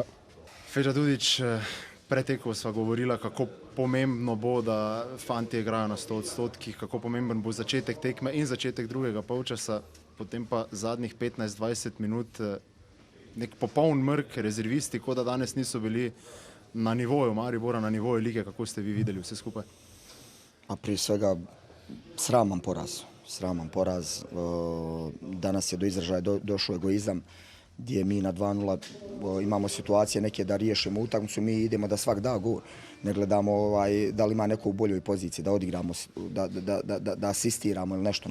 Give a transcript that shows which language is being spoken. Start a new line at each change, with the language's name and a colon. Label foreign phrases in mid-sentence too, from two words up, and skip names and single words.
Slovenian: Feđa Dudić, pred tekmo sva govorila, kako pomembno bo, da fantje igrajo na 100%, kako pomemben bo začetek tekme in začetek drugega polčasa, potem pa zadnjih 15-20 minut nek popoln mrk, rezervisti, kot da danes niso bili na nivoju Maribora, na nivoju lige. Kako ste vi videli vse skupaj?
Bosnian: Prije svega sraman poraz. Danas je do izražaja došao egoizam. gdje mi na 2:0 imamo situacije neke da riješimo utakmicu, mi idemo da svak da gol. Ne gledamo da li ima neko u boljoj poziciji, da odigramo, da asistiramo ili nešto.